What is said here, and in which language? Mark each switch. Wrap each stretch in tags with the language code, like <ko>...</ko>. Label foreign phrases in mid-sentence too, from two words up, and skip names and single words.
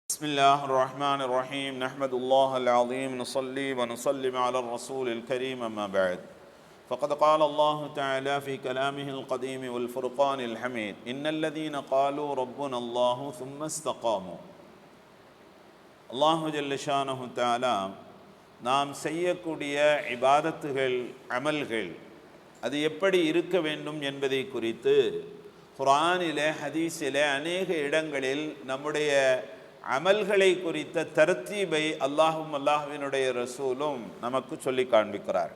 <ar>بسم الله الرحمن الرحيم نحمد الله العظيم نصلي ونسلم على الرسول الكريم أما بعد فقد قال الله تعالى في كلامه القديم والفرقان الحميد إن الذين قالوا ربنا الله ثم استقاموا الله جل شانه تعالى</ar> <ta>நாம் செய்யக்கூடிய இபாதத்துகள் அமல்கள் அது எப்படி இருக்க வேண்டும் என்பதை குறித்து குர்ஆனிலே ஹதீஸிலே அநேக இடங்களில் நம்முடைய அமல்களை குறித்த தர்த்தீபை அல்லாஹ்வினுடைய ரசூலும் நமக்கு சொல்லி காண்பிக்கிறார்கள்.</ta>